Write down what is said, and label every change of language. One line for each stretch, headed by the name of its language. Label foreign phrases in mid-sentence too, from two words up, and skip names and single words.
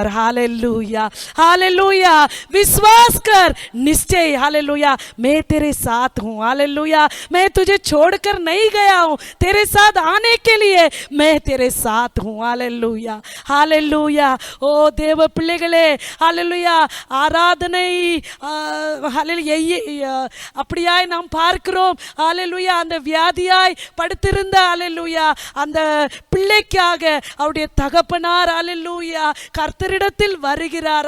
Hindi: हालेलुया हालेलुया. विश्वास कर, निश्चय हालेलुया मैं तेरे साथ हूँ. हालेलुया मैं तुझे छोड़कर नहीं गया हूँ, तेरे साथ आने के लिए मैं तेरे साथ हूँ. हालेलुया हालेलुया. ओ देव
Tamil: பிள்ளைகளே हालेलुया ஆராதனை அப்படியாய் நாம் பார்க்கிறோம். ஹalleluya அந்த வியாதியாய் படுத்திருந்த ஹalleluya அந்த பிள்ளைக்காக அவருடைய தகப்பனார் ஹalleluya கர்த்தரிடத்தில் வருகிறார்.